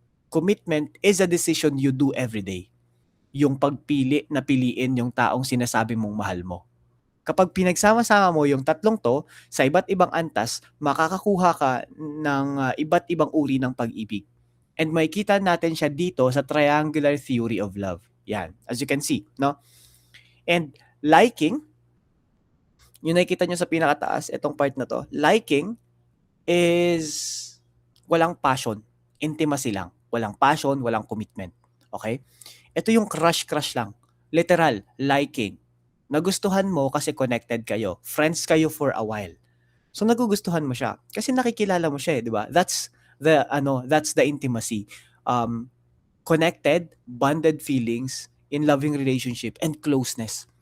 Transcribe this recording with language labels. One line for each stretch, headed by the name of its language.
English: Commitment is a decision you do every day.
Filipino: Yung pagpili na piliin yung taong sinasabi mong mahal mo. Kapag pinagsama-sama mo yung tatlong to, sa iba't ibang antas, makakakuha ka ng iba't ibang uri ng pag-ibig. And makikita natin siya dito sa triangular theory of love. Yan,
English: as you can see,
Filipino: no? And liking, yung nakikita nyo sa pinakataas, itong part na to, liking is walang passion, intimacy lang. Walang passion, walang commitment. Okay? Ito yung crush lang. Literal, liking. Nagustuhan mo kasi connected kayo. Friends kayo for a while. So nagugustuhan mo siya kasi nakikilala mo siya, di ba?
English: That's the intimacy. Connected, bonded feelings in loving relationship and closeness.